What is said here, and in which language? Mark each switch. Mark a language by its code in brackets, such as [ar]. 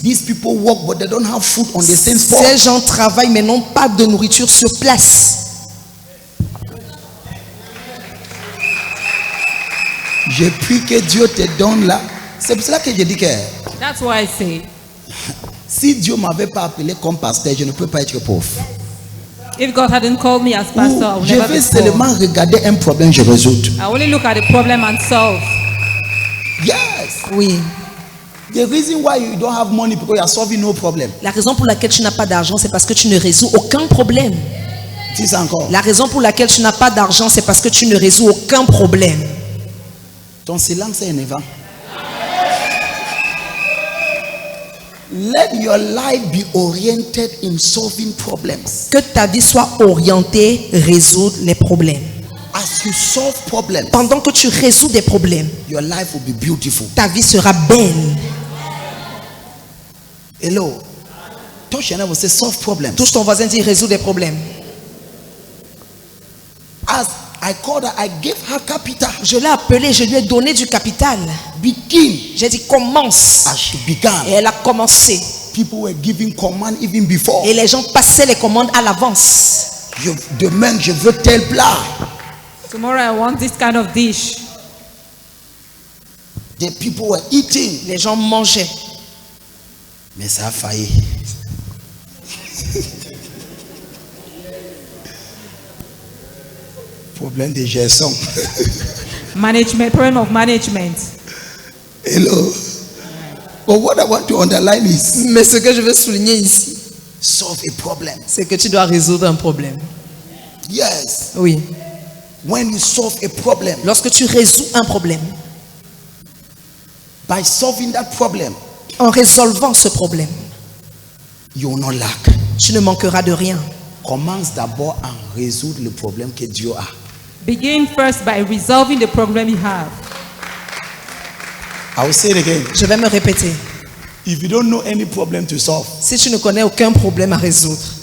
[en] These people work, but they don't have food on the same spot. [fr] Ces gens travaillent mais n'ont pas de nourriture sur place. Je prie que Dieu te donne là. C'est pour cela que je dis que [en] That's why I say, [fr] si Dieu m'avait pas appelé comme pasteur, je ne peux pas être pauvre. [en] if God hadn't called me as pastor, I [fr] Ou [en] would [fr] je [en] never [fr] vais [en] be poor. [fr] seulement regarder un problème, je résous. [en] I only look at the problem and solve. Yes. [fr] Oui. [en] The reason why you don't have money because you are solving no problem. [fr] La raison pour laquelle tu n'as pas d'argent, c'est parce que tu ne résous aucun problème. Dis ça encore. La raison pour laquelle tu n'as pas d'argent, c'est parce que tu ne résous aucun problème. Ton silence est énervant. [en] Let your life be oriented in solving problems. [fr] Que ta vie soit orientée, résoudre les problèmes. [en] As you solve problems, [fr] Pendant que tu résous des problèmes, [en] your life will be beautiful. [fr] ta vie sera belle. [en] Hello. Touch your neighbor, say solve problems. [fr] Touche ton voisin, dis résoudre des problèmes. [en] As I called her, I gave her capital. [fr] Je l'ai appelée, je lui ai donné du capital. [en] Begin. [fr] J'ai dit commence. [en] As she began, [fr] Et elle a commencé. [en] people were giving command even before. [fr] Et les gens passaient les commandes à l'avance. Demain, je veux tel plat. [en] Tomorrow I want this kind of dish. The people were eating. [fr] Les gens mangeaient. Mais ça a failli. Problème de gestion. [en] Management, problem of management. Hello. But what I want to underline is [fr] Mais ce que je veux souligner ici, [en] solve a problem. [fr] c'est que tu dois résoudre un problème. [en] Yes. [fr] Oui. [en] When you solve a problem, [fr] Lorsque tu résous un problème, [en] by solving that problem, [fr] en résolvant ce problème, [en] you will not lack. [fr] tu ne manqueras de rien. Commence d'abord à résoudre le problème que Dieu a. [en] Begin first by resolving the problem you have. I will say it again. [fr] Je vais me répéter. [en] If you don't know any problem to solve, [fr] Si tu ne connais aucun problème à résoudre,